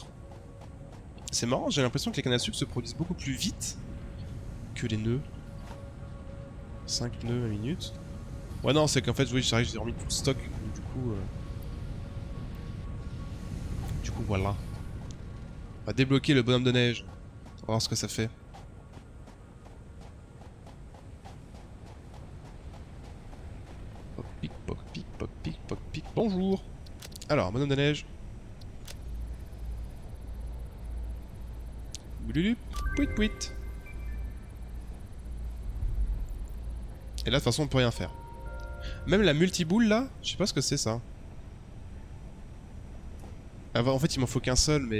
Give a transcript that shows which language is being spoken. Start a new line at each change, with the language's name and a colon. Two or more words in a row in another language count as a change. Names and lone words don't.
French: C'est marrant, j'ai l'impression que les cannes à sucre se produisent beaucoup plus vite que les nœuds. 5 nœuds à minute. Ouais, non, c'est qu'en fait, oui, c'est vrai que j'ai remis tout le stock. Du Du coup, voilà. On va débloquer le bonhomme de neige. On va voir ce que ça fait. Poc, pic, poc, pic, poc, pic, poc, pic. Bonjour. Alors, bonhomme de neige. Boululup, pouit, pouit. Et là, de toute façon, on peut rien faire. Même la multiboule, là, je sais pas ce que c'est, ça. Ah, en fait, il m'en faut qu'un seul, mais...